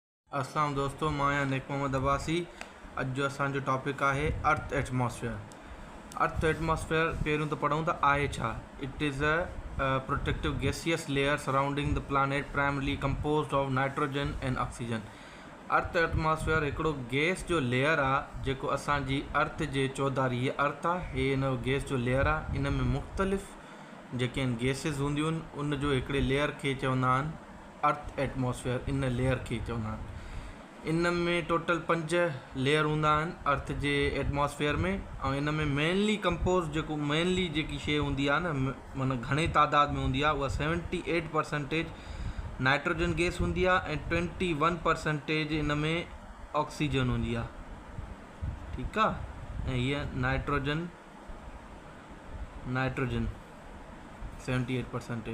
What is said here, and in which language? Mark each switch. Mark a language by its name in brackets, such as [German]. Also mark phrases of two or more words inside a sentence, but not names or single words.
[Sindhi] अस्सलाम दोस्तों, मां आहियां नेक मोहम्मद अब्बासी। अॼु जो असांजो टॉपिक आहे [English] Earth atmosphere. Earth atmosphere [Sindhi] पहिरियों त पढ़ूं त आहे छा। [English] It is a protective gaseous layer surrounding the planet primarily composed of nitrogen and oxygen. Earth atmosphere [Sindhi] हिकिड़ो गैस जो लेयर आहे जेको असांजी अर्थ जे चौधारी, हीअ अर्थ आहे, हीअ हिन गैस जो लेयर आहे। इन में मुख़्तलिफ़ जेके आहिनि गैसिस हूंदियूं आहिनि, उन जो हिकिड़े लेयर खे चवंदा आहिनि [English] Earth atmosphere. [Sindhi] इन लेयर खे चवंदा आहिनि। इन में टोटल 5 लेयर हूंदा आहिनि अर्थ जे एटमॉस्फेयर में। ऐं इन में [English] mainly compose [Sindhi] जेकी शइ हूंदी आहे न, माना घणे तादाद में हूंदी आहे, उहा 78% नाइट्रोजन गैस हूंदी आहे ऐं 21% इन में ऑक्सीजन हूंदी आहे। ठीकु आहे। ऐं हीअ नाइट्रोजन 78%।